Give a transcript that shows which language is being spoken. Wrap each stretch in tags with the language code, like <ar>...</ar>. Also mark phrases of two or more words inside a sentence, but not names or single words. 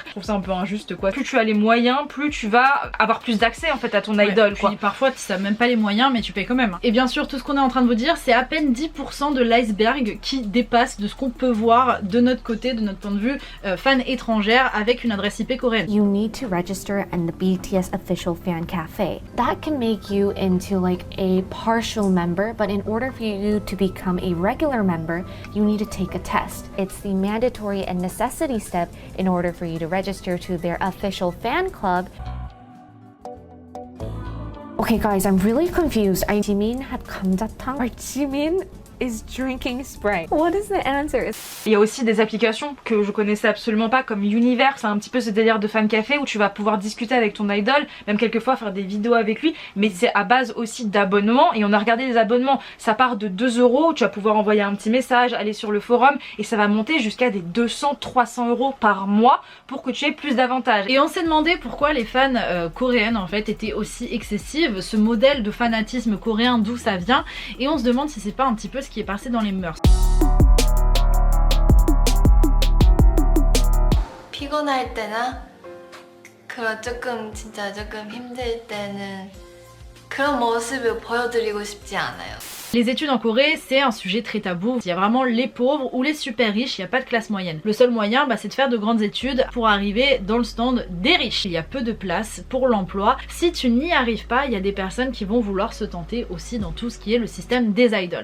<fr>Je trouve ça un peu injuste quoi. Plus tu as les moyens plus tu vas avoir plus d'accès en fait à ton idol quoi. Puis parfois tu n'as même pas les moyens mais tu payes quand même. Et bien sûr tout ce qu'on est en train de vous dire c'est à peine 10% de l'iceberg qui dépasse de ce qu'on peut voir de notre côté, de notre point de vue fan étrangère avec une adresse IP coréenne.</fr> <en>You need to register in the BTS official fan cafe. That can make you into like a partial member, but in order for you to become a regular member, you need to take a test. It's the mandatory and necessity step in order for you to register to their official fan club. Okay guys, I'm really confused. Jimin had 감자탕 or Jimin is drinking Sprite. What is the answer?</en> <fr>Il y a aussi des applications que je connaissais absolument pas comme Univers, c'est un petit peu ce délire de fan café où tu vas pouvoir discuter avec ton idol, même quelquefois faire des vidéos avec lui, mais c'est à base aussi d'abonnements et on a regardé les abonnements, ça part de 2 €, tu vas pouvoir envoyer un petit message, aller sur le forum et ça va monter jusqu'à des 200-300 € par mois pour que tu aies plus d'avantages. Et on s'est demandé pourquoi les fans coréennes en fait étaient aussi excessives, ce modèle de fanatisme coréen d'où ça vient et on se demande si c'est pas un petit peu qui est passé dans les mœurs.</fr> <ko>피곤할 때나 그런 조금 진짜 조금 힘들 때는 그런 모습을 보여드리고 싶지 않아요.</ko> <fr>Les études en Corée, c'est un sujet très tabou. Il y a vraiment les pauvres ou les super riches, il n'y a pas de classe moyenne. Le seul moyen, c'est de faire de grandes études pour arriver dans le stand des riches. Il y a peu de place pour l'emploi. Si tu n'y arrives pas, il y a des personnes qui vont vouloir se tenter aussi dans tout ce qui est le système des idoles.</fr>